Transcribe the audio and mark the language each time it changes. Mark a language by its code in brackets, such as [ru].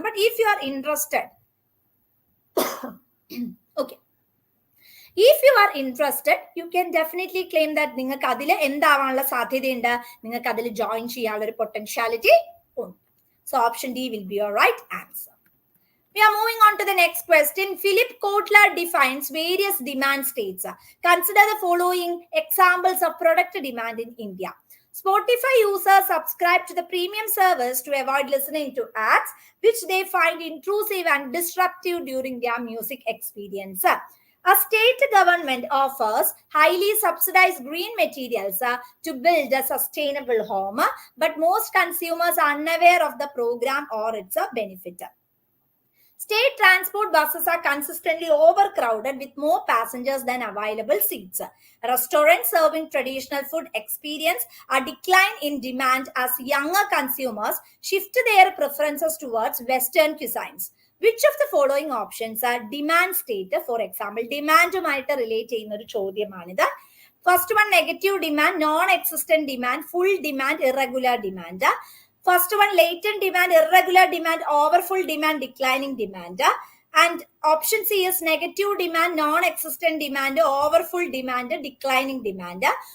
[en] but if you are interested, okay, if you are interested, you can definitely claim that [ml] നിങ്ങൾക്ക് അതിൽ എന്താവാനുള്ള സാധ്യതയുണ്ട്, നിങ്ങൾക്ക് അതിൽ ജോയിൻ ചെയ്യാനുള്ള ഒരു പൊട്ടൻഷ്യാലിറ്റി ഉണ്ട്. [en] So option D will be your right answer. We are moving on to the next question. Philip Kotler defines various demand states. Consider the following examples of product demand in India. Spotify users subscribe to the premium service to avoid listening to ads, which they find intrusive and disruptive during their music experience. A state government offers highly subsidized green materials to build a sustainable home, but most consumers are unaware of the program or its benefit. State transport buses are consistently overcrowded with more passengers than available seats. Restaurants serving traditional food experience a decline in demand as younger consumers shift their preferences towards Western cuisines. Which of the following options are demand state? For example, [ml] ഡിമാൻഡുമായിട്ട് relate ചെയ്യുന്ന ഒരു ചോദ്യമാണിത്. [en] First one negative demand, non existent demand, full demand, irregular demand. First one, latent demand, irregular demand, overfull demand, declining demand. And option C is negative demand, non-existent demand, overfull demand, declining demand.